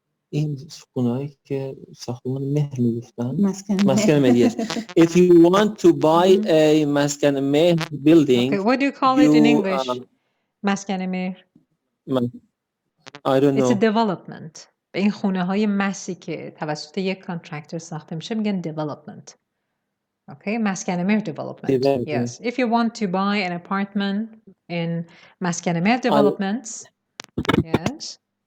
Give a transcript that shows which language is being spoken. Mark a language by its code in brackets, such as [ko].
[fa] این خونه‌ای که ساختمان مهر می‌گفتن مسکن مهر. [en] If you want to buy a مسکن مهر building, okay, what do you call it in English? [fa] مسکن مهر. [en] I don't know. It's a development. [fa] به این خونه‌های مسی که توسط یک کانترکتور ساخته میشه میگن development. [en] Okay, مسکن مهر development. Yes. If you want to buy an apartment in مسکن مهر developments, yes.